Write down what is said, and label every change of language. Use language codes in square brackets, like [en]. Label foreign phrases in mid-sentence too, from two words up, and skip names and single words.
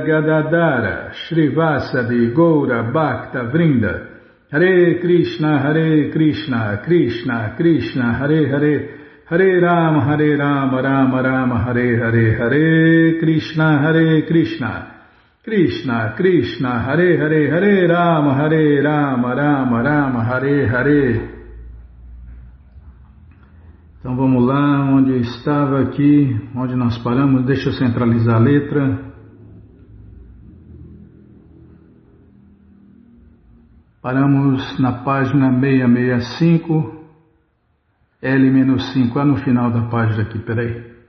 [sa] Gadadara Shri Vasadi Goura Bhakta Vrinda Hare Krishna Krishna Krishna Hare Hare Hare Rama Rama Hare Hare Hare Krishna Krishna Krishna Hare Hare Hare Rama Rama Hare Hare. [pt] Então vamos lá, onde eu estava aqui, onde nós paramos, deixa eu centralizar a letra. Paramos na página 665, L-5, lá no final da página aqui, peraí.